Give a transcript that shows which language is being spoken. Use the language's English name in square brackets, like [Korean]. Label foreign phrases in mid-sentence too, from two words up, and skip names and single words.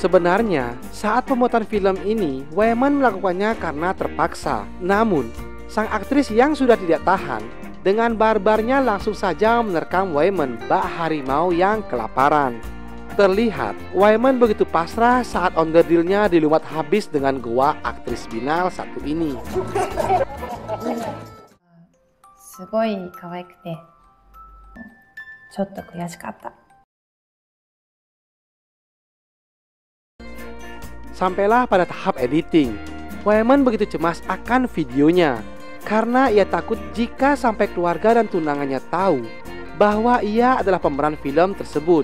[Indonesian] Sebenarnya, saat pembuatan film ini, Waeman melakukannya karena terpaksa. Namun, sang aktris yang sudah tidak tahan, dengan barbarnya langsung saja menerkam Waeman bak harimau yang kelaparan. Terlihat, Waeman begitu pasrah saat onderdilnya dilumat habis dengan goa aktris binal satu ini. [Japanese] すごい可愛くて、ちょっと悔しかった。 [Indonesian] Sampailah pada tahap editing. Waeman begitu cemas akan videonya karena ia takut jika sampai keluarga dan tunangannya tahu bahwa ia adalah pemeran film tersebut.